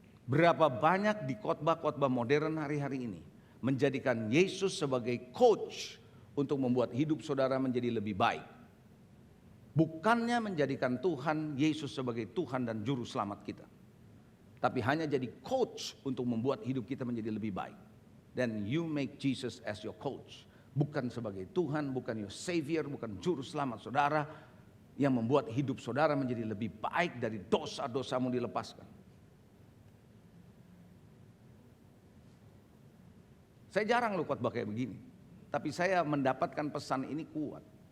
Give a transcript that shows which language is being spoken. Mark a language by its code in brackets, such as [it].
[id] Berapa banyak di khotbah-khotbah modern hari-hari ini menjadikan Yesus sebagai coach untuk membuat hidup saudara menjadi lebih baik. Bukannya menjadikan Tuhan Yesus sebagai Tuhan dan juru selamat kita. Tapi hanya jadi coach untuk membuat hidup kita menjadi lebih baik. [en] Then you make Jesus as your coach. [id] Bukan sebagai Tuhan, bukan [en] your savior, [id] bukan juru selamat saudara yang membuat hidup saudara menjadi lebih baik dari dosa-dosamu dilepaskan. Saya jarang loh khotbah kayak begini. Tapi saya mendapatkan pesan ini kuat.